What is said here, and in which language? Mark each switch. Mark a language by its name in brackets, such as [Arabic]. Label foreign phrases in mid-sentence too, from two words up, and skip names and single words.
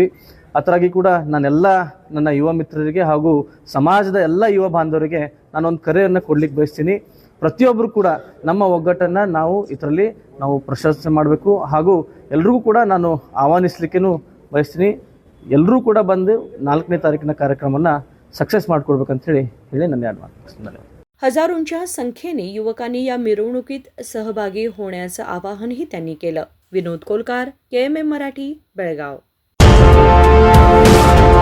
[Kannada] ಅದರಾಗಿ ಕೂಡ ನಾನೆಲ್ಲ ನನ್ನ ಯುವ ಮಿತ್ರರಿಗೆ ಹಾಗೂ ಸಮಾಜದ ಎಲ್ಲ ಯುವ ಬಾಂಧವರಿಗೆ ನಾನೊಂದು ಕರೆಯನ್ನು ಕೊಡ್ಲಿಕ್ಕೆ ಬಯಸ್ತೀನಿ। ಪ್ರತಿಯೊಬ್ಬರು ಕೂಡ ನಮ್ಮ ಒಗ್ಗಟ್ಟನ್ನು ನಾವು ಇದರಲ್ಲಿ ನಾವು ಪ್ರಶಂಸೆ ಮಾಡಬೇಕು ಹಾಗೂ ಎಲ್ರಿಗೂ ಕೂಡ ನಾನು ಆಹ್ವಾನಿಸಲಿಕ್ಕೂ ಬಯಸ್ತೀನಿ। ಎಲ್ಲರೂ ಕೂಡ ಬಂದು 4ನೇ ತಾರೀಕಿನ ಕಾರ್ಯಕ್ರಮವನ್ನು सक्सेस ಮಾಡ್ಕೊಡ್ಬೇಕಂತ ಹೇಳಿ ನನ್ನ ಧನ್ಯವಾದ। [Marathi] हजारोंच्या संख्येने युवकांनी या मिरवणुकीत सहभागी होण्याचं आवाहनही त्यांनी केलं। विनोद कोलकार, KMM मराठी, बेळगाव।